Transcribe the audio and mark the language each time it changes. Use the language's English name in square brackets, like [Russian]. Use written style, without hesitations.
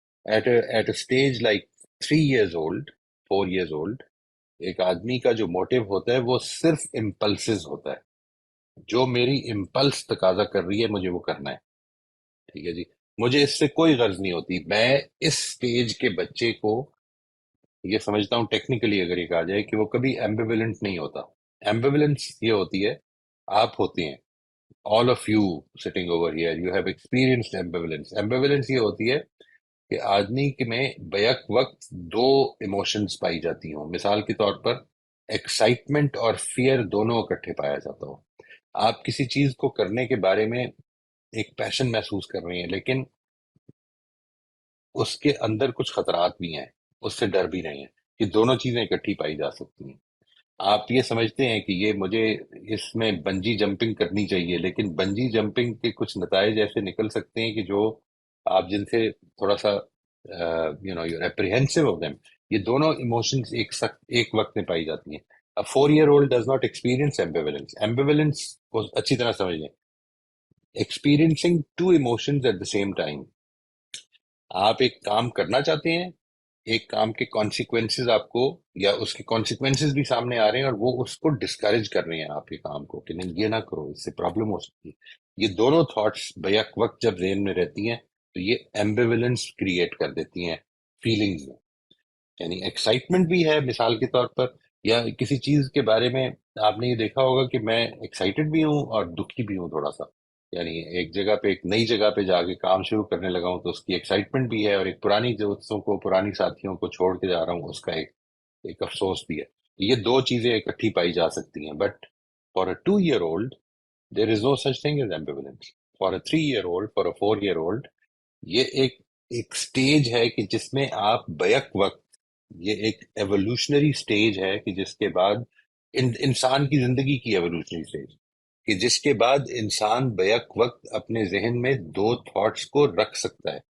[English] at a stage like 3 years old، 4 years old، [Urdu] ایک آدمی کا جو موٹیو ہوتا ہے وہ صرف امپلسز ہوتا ہے. جو میری امپلس تقاضا کر رہی ہے مجھے وہ کرنا ہے. ٹھیک ہے جی، مجھے اس سے کوئی غرض نہیں ہوتی. میں اس سٹیج کے بچے کو یہ سمجھتا ہوں ٹیکنیکلی اگر یہ کہا جائے کہ وہ کبھی ایمبیولنٹ نہیں ہوتا. ایمبیولنس یہ ہوتی ہے، آپ ہوتے ہیں، [English] all of you sitting over here you have experienced ambivalence. [Urdu] Ambivalence یہ ہوتی ہے کہ آدمی کے میں بیک وقت دو ایموشنز پائی جاتی ہوں. مثال کے طور پر ایکسائٹمنٹ اور فیئر دونوں اکٹھے پایا جاتا ہو. آپ کسی چیز کو کرنے کے بارے میں ایک پیشن محسوس کر رہے ہیں، لیکن اس کے اندر کچھ خطرات بھی ہیں، اس سے ڈر بھی رہے ہیں. کہ دونوں چیزیں اکٹھی پائی جا سکتی ہیں. آپ یہ سمجھتے ہیں کہ یہ مجھے اس میں بنجی جمپنگ کرنی چاہیے، لیکن بنجی جمپنگ کے کچھ نتائج ایسے نکل سکتے ہیں کہ جو آپ جن سے تھوڑا سا [English] You apprehensive of them. [Urdu] یہ دونوں ایموشنز ایک وقت میں پائی جاتی ہیں. [English] A 4 year old does not experience ambivalence. [Urdu] Ambivalence کو اچھی طرح سمجھ لیں، [English] experiencing two emotions at the same time. [Urdu] آپ ایک کام کرنا چاہتے ہیں، ایک کام کے کانسیکوینسز آپ کو، یا اس کے کانسیکوینسز بھی سامنے آ رہے ہیں اور وہ اس کو ڈسکریج کر رہے ہیں آپ کے کام کو کہ نہیں یہ نہ کرو، اس سے پرابلم ہو سکتی ہے. یہ دونوں تھاٹس بیک وقت جب ذہن میں رہتی ہیں تو یہ ایمبیولنس کریٹ کر دیتی ہیں فیلنگز میں. یعنی ایکسائٹمنٹ بھی ہے مثال کے طور پر، یا کسی چیز کے بارے میں آپ نے یہ دیکھا ہوگا کہ میں ایکسائٹڈ بھی ہوں اور دکھی بھی ہوں تھوڑا سا. یعنی ایک جگہ پہ، ایک نئی جگہ پہ جا کے کام شروع کرنے لگا ہوں تو اس کی ایکسائٹمنٹ بھی ہے، اور ایک پرانی دوستوں کو، پرانی ساتھیوں کو چھوڑ کے جا رہا ہوں، اس کا ایک افسوس بھی ہے. یہ دو چیزیں اکٹھی پائی جا سکتی ہیں. [English] But for a 2 year old there is no such thing as ambivalence. For a 3 year old, [Urdu] for a 4 year old یہ ایک سٹیج ہے کہ جس میں آپ بیک وقت، یہ ایک ایوولوشنری سٹیج ہے کہ جس کے بعد انسان کی زندگی کی ایوولوشنری سٹیج، کہ جس کے بعد انسان بیک وقت اپنے ذہن میں دو تھاٹس کو رکھ سکتا ہے.